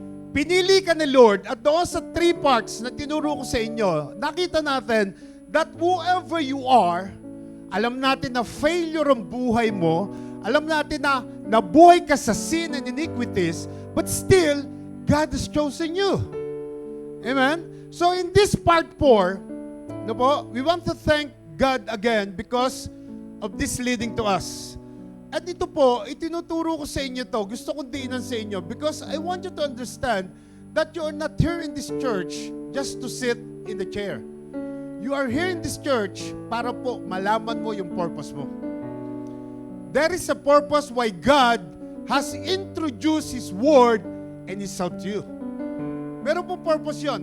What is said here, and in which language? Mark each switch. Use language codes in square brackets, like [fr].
[tl] Pinili ka ni Lord at doon sa 3 parts na tinuro ko sa inyo, nakita natin [en] that whoever you are, [tl] alam natin na failure ang buhay mo, alam natin na nabuhay ka sa sin and iniquities, [en] but still, God has chosen you. [tl] Amen? [en] So in this part 4, no po, we want to thank God again because of this leading to us. [tl] At ito po, itinuturo ko sa inyo to. Gusto kong diinan sa inyo [en] because I want you to understand that you are not here in this church just to sit in the chair. You are here in this church [tl] para po malaman mo yung purpose mo. [en] There is a purpose why God has introduced His Word and His help to you. [tl] Meron po purpose yun.